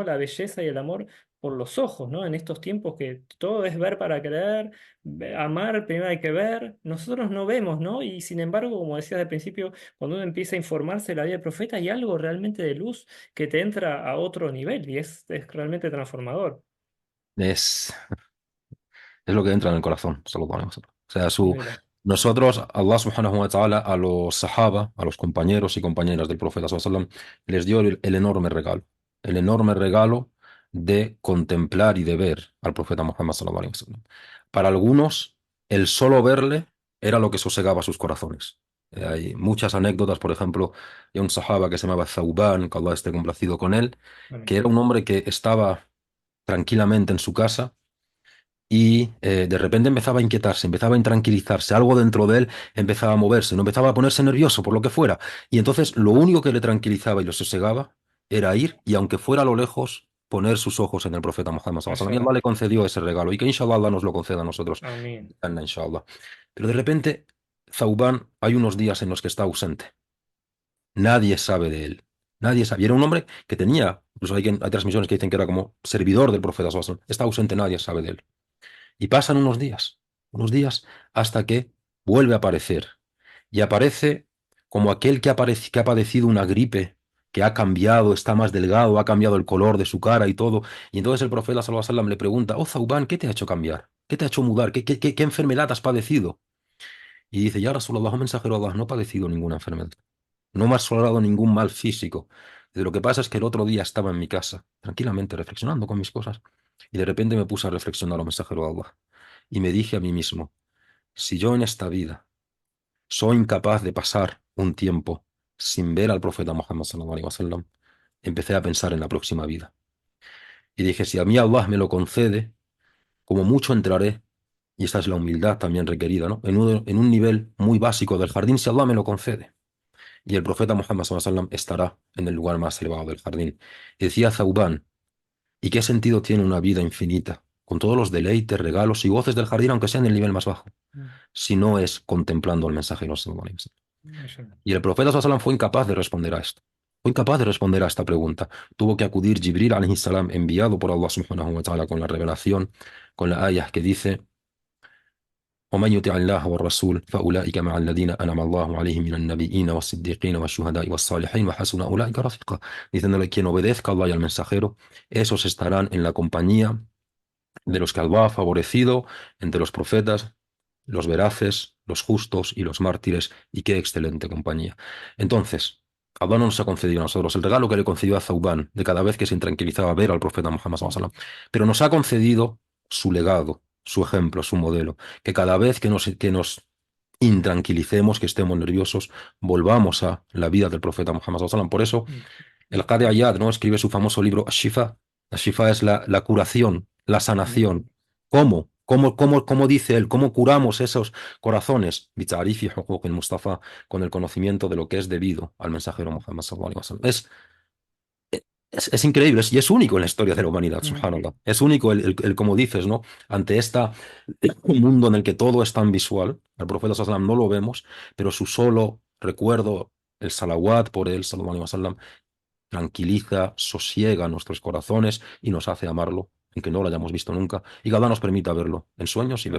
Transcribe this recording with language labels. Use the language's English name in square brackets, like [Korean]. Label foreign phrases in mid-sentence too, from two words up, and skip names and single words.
[Spanish] La belleza y el amor por los ojos, ¿no? En estos tiempos que todo es ver para creer, amar primero hay que ver, nosotros no vemos, ¿no? Y sin embargo, como decías al principio, cuando uno empieza a informarse de la vida del profeta, hay algo realmente de luz que te entra a otro nivel y es realmente transformador. Es, es lo que entra en el corazón, [Arabic] صلى الله عليه وسلم. [Spanish] O sea, Alhamdulillah. nosotros, [Arabic] الله سبحانه وتعالى, [Spanish] a los sahaba, a los compañeros y compañeras del profeta [Arabic] صلى الله عليه وسلم, [Spanish] les dio el enorme regalo de contemplar y de ver al profeta Muhammad [Arabic] صلى الله عليه وسلم. [Spanish] Para algunos, el solo verle era lo que sosegaba sus corazones. Hay muchas anécdotas, por ejemplo, de un sahaba que se llamaba Thauban, que Allah esté complacido con él, Amén. que era un hombre que estaba tranquilamente en su casa y de repente empezaba a inquietarse, empezaba a intranquilizarse, algo dentro de él empezaba a moverse, no empezaba a ponerse nervioso por lo que fuera. Y entonces lo único que le tranquilizaba y lo sosegaba era ir y aunque fuera a lo lejos, poner sus ojos en el profeta Muhammad [Arabic] صلى الله عليه وسلم. [Spanish] Y Allah Mashallah. le concedió ese regalo y que inshallah Allah nos lo conceda a nosotros. Amén. Inshallah. Pero de repente, Thauban, hay unos días en los que está ausente. Nadie sabe de él. Nadie sabe. Y era un hombre que tenía, incluso hay transmisiones que dicen que era como servidor del profeta [Arabic] صلى الله عليه وسلم. [Spanish] Está ausente, nadie sabe de él. Y pasan unos días hasta que vuelve a aparecer. Y aparece como aquel que ha padecido una gripe, que ha cambiado, está más delgado, ha cambiado el color de su cara y todo. Y entonces el profeta [Arabic] صلى الله عليه وسلم [Spanish] le pregunta, oh Zaubán, ¿qué te ha hecho cambiar? ¿Qué te ha hecho mudar? ¿Qué enfermedad has padecido? Y dice, [Arabic] يا رسول الله, [Spanish] oh mensajero de Allah, no he padecido ninguna enfermedad. No me ha asolado ningún mal físico. Dice, lo que pasa es que el otro día estaba en mi casa, tranquilamente reflexionando con mis cosas. Y de repente me puse a reflexionar, oh mensajero de Allah. Y me dije a mí mismo, si yo en esta vida soy incapaz de pasar un tiempo sin ver al profeta Muhammad [Arabic] صلى الله عليه وسلم, [Spanish] empecé a pensar en la próxima vida. Y dije, si a mí Allah me lo concede, como mucho entraré, y esta es la humildad también requerida, ¿no? En un nivel muy básico del jardín, si Allah me lo concede. Y el profeta Muhammad [Arabic] صلى الله عليه وسلم [Spanish] estará en el lugar más elevado del jardín. Y decía Zaubán, ¿y qué sentido tiene una vida infinita, con todos los deleites, regalos y goces del jardín, aunque sea en el nivel más bajo, Mm. si no es contemplando al mensajero [Arabic] صلى الله عليه وسلم? [Spanish] Mashallah. Y el profeta [Arabic] صلى الله عليه وسلم [Spanish] fue incapaz de responder a esto. Fue incapaz de responder a esta pregunta. Tuvo que acudir Jibril [Arabic] عليه السلام, [Spanish] enviado por Allah subhanahu wa ta'ala con la revelación, con la ayah que dice [Arabic] ومن يطع الله والرسول فأولئك مع الذين أنعم الله عليهم من النبيين والصديقين والشهداء والصالحين وحسن أولئك رفيقا. [Spanish] Diciéndole quien obedezca a Allah y al mensajero, esos estarán en la compañía de los que Allah ha favorecido entre los profetas, los veraces, los justos y los mártires, y qué excelente compañía. Entonces, Allah no nos ha concedido a nosotros el regalo que le concedió a Zaubán de cada vez que se intranquilizaba ver al profeta Muhammad [Arabic] صلى الله عليه وسلم, [Spanish] pero nos ha concedido su legado, su ejemplo, su modelo, que cada vez que nos intranquilicemos, que estemos nerviosos, volvamos a la vida del profeta Muhammad [Arabic] صلى الله عليه وسلم. [Spanish] Por eso, Mm, el Qadi Ayad, ¿no?, escribe su famoso libro Ash-Shifa. Ash-Shifa es la curación, la mm, sanación. ¿Cómo dice él? ¿Cómo curamos esos corazones? [Arabic] بتعريف حقوق المصطفى, [Spanish] con el conocimiento de lo que es debido al mensajero Muhammad [Arabic] صلى الله عليه وسلم. [Spanish] Es increíble y es único en la historia de la humanidad, mm, subhanallah. Es único como dices, ¿no? Ante un mundo en el que todo es tan visual, al profeta [Arabic] صلى الله عليه وسلم [Spanish] no lo vemos, pero su solo recuerdo, el salawat por él, [Arabic] صلى الله عليه وسلم, [Spanish] tranquiliza, sosiega nuestros corazones y nos hace amarlo, aunque no lo hayamos visto nunca, y que Allah nos permita verlo en sueños y verlo,